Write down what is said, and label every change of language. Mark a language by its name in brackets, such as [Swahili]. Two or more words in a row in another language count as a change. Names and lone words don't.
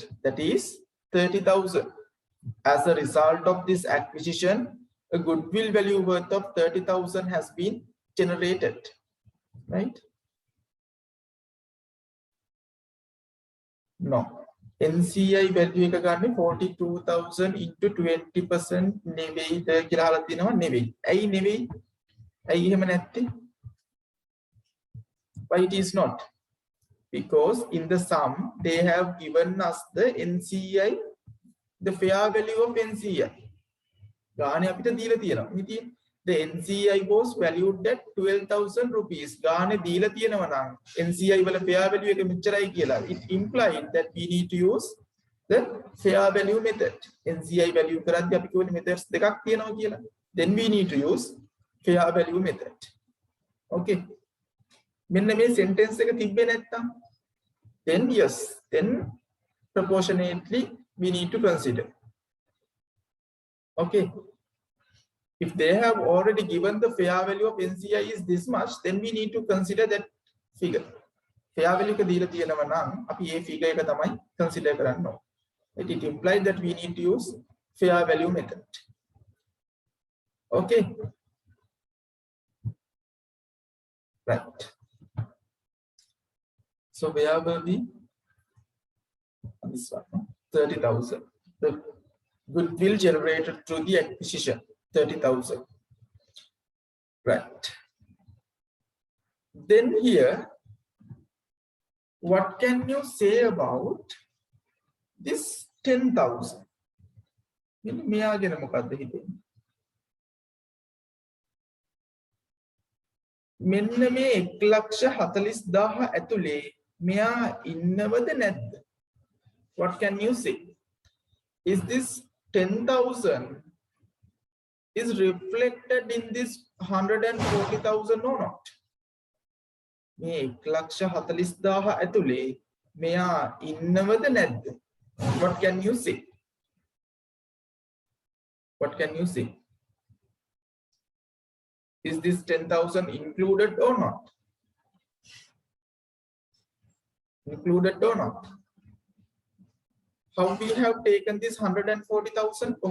[English] That is 30,000. As a result of this acquisition, a goodwill value worth of 30,000 has been generated. Right? No. NCI value [Sinhala] එක ගන්න 42,000 into 20% නෙවෙයිද කියලා අහලා තිනවා නෙවෙයි. ඇයි නෙවෙයි? ඇයි එහෙම නැත්තේ? [English] Why it is not? Because in the sum they have given us the NCI, the fair value of NCI. [Sinhala] ගානේ අපිට දීලා තියෙනවා. ඉතින් [English] the NCI was valued at 12,000 rupees. [Sinhala] ගානේ දීලා තියෙනවා නම් NCI වල [English] fair value [Sinhala] එක මෙච්චරයි කියලා. [English] It implied that we need to use the fair value method. NCI value [Sinhala] කරද්දී අපි කියවනේ methods දෙකක් තියෙනවා කියලා. [English] Then we need to use fair value method. Okay. [Sinhala] මෙන්න මේ [English] sentence [Sinhala] එක තිබ්බේ නැත්තම් [English] then yes, then proportionately we need to consider. Okay. If they have already given the fair value of NCI is this much, then we need to consider that figure. Fair value [Sinhala] එක දීලා තියෙනවා නම් අපි මේ figure එක තමයි consider කරන්න ඕනේ. [English] It implies that we need to use fair value method. Okay. Right. So where were we? This one, no? 30,000. The goodwill generated through the acquisition, 30,000. Right. Then here, what can you say about this 10,000? [Sinhala] මෙයා ගැන මොකක්ද හිතෙන්නේ? මෙන්න මේ 1,40,000 ඇතුලේ මෙයා ඉන්නවද නැද්ද? [English] What can you say? Is this 10,000 is reflected in this 140,000 or not? [Sinhala] මේ 1,40,000 ඇතුලේ මෙයා ඉන්නවද නැද්ද? [English] What can you say? What can you say? Is this 10,000 included or not? Included or not? How we have taken this 140,000?